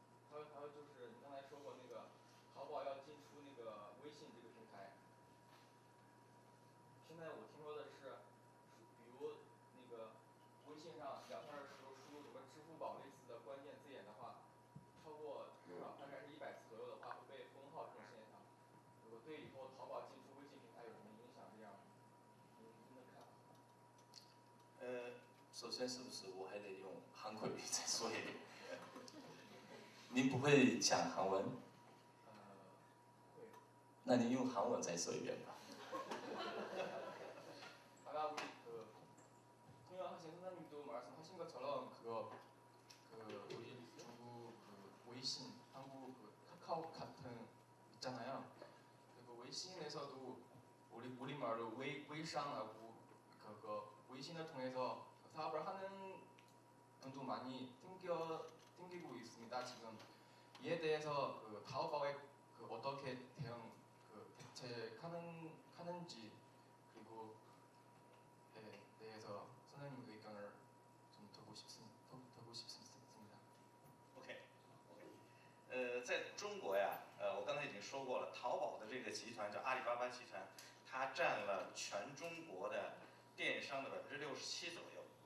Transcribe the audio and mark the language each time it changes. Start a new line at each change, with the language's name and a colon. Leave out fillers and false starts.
Chinese: 还有就是你刚才说过那个淘宝要进出那个微信这个平台，现在我听说的是，比如那个微信上聊天的时候输入什么支付宝类似的关键字眼的话，超过至少大概是100次左右的话会被封号这种现象，如果对以后淘宝进出微信平台有什么影响？这样，您的看法？首先是不是我还得用韩国语再说一遍？您不会讲韩文？会。那您用韩文再说一遍吧。
Korean: 아까 우리 통역하신 선생님도 말씀하신 것처럼 우리 중국 웨이신, 한국 카카오 같은 있잖아요. 그리고 웨이신에서도 우리말로 웨이商하고 웨이신을 통해서 사업을 하는 분도 많이 땡기고 있습니다. 지금 이에 대해서 타오바오에 어떻게 대책하는지 그리고 대해서 선생님 의견을 좀 듣고 싶습니다.
Chinese: OK，在中国呀，我刚才已经说过了，淘宝的这个集团叫阿里巴巴集团，它占了全中国的电商的67%左右。